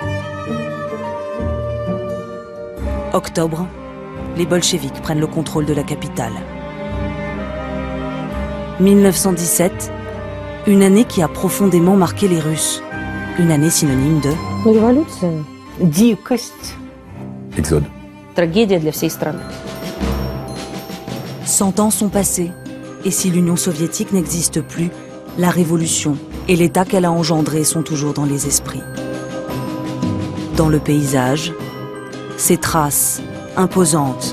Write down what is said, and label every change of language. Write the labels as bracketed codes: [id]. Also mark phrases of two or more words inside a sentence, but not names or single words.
[fr] Octobre, les bolcheviks prennent le contrôle de la capitale. 1917, une année qui a profondément marqué les Russes. Une année synonyme de... Révolution, дикость, Exode. [ru] Tragédie для всей страны. [fr] 100 ans sont passés, et si l'Union soviétique n'existe plus, la révolution et l'état qu'elle a engendré sont toujours dans les esprits. Dans le paysage, ses traces imposantes.